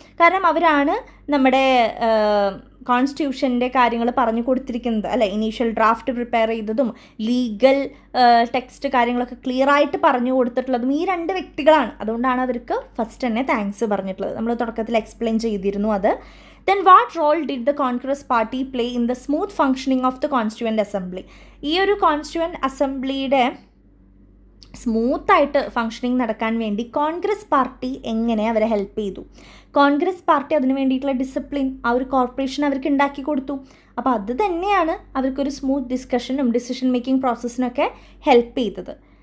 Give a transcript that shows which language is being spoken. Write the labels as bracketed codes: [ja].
[ml] കാരണം അവരാണ് നമ്മുടെ കോൺസ്റ്റിറ്റ്യൂഷൻ്റെ കാര്യങ്ങൾ പറഞ്ഞു കൊടുത്തിരിക്കുന്നത് അല്ലേ. ഇനീഷ്യൽ ഡ്രാഫ്റ്റ് പ്രിപ്പയർ ചെയ്തതും ലീഗൽ ടെക്സ്റ്റ് കാര്യങ്ങളൊക്കെ ക്ലിയർ ആയിട്ട് പറഞ്ഞു കൊടുത്തിട്ടുള്ളതും ഈ 2 വ്യക്തികളാണ്. അതുകൊണ്ടാണ് അവർക്ക് ഫസ്റ്റ് തന്നെ താങ്ക്സ് പറഞ്ഞിട്ടുള്ളത്. നമ്മൾ തുടക്കത്തിൽ എക്സ്പ്ലെയിൻ ചെയ്തിരുന്നു അത്. [en] Then what role did the Congress party play in the smooth functioning of the Constituent Assembly? [ml] ഈ ഒരു കോൺസ്റ്റിറ്റ്യൂവൻ്റ് അസംബ്ലിയുടെ സ്മൂത്തായിട്ട് ഫങ്ഷനിങ് നടക്കാൻ വേണ്ടി കോൺഗ്രസ് പാർട്ടി എങ്ങനെ അവരെ ഹെൽപ്പ് ചെയ്തു? കോൺഗ്രസ് പാർട്ടി അതിന് വേണ്ടിയിട്ടുള്ള ഡിസിപ്ലിൻ, ആ ഒരു കോർപ്പറേഷൻ അവർക്ക് ഉണ്ടാക്കി കൊടുത്തു. അപ്പോൾ അത് തന്നെയാണ് അവർക്കൊരു സ്മൂത്ത് ഡിസ്കഷനും ഡിസിഷൻ മേക്കിംഗ് പ്രോസസ്സിനൊക്കെ ഹെൽപ്പ് ചെയ്തത്.